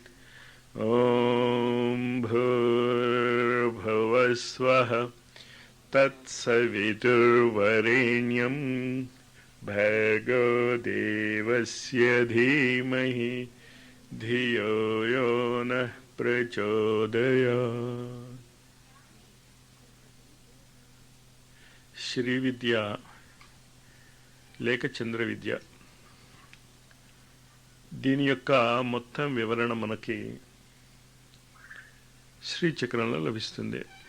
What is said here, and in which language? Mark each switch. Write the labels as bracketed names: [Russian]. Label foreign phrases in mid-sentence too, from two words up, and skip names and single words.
[Sanskrit] ॐ भूर्भुवः स्वः तत्सवितुर्वरेण्यं भर्गो देवस्य धीमहि धियो यो नः प्रचोदयात्। [Telugu] శ్రీ విద్య లేక చంద్ర విద్య, దీని యొక్క మొత్తం వివరణ మనకి శ్రీచక్రంలో లభిస్తుంది.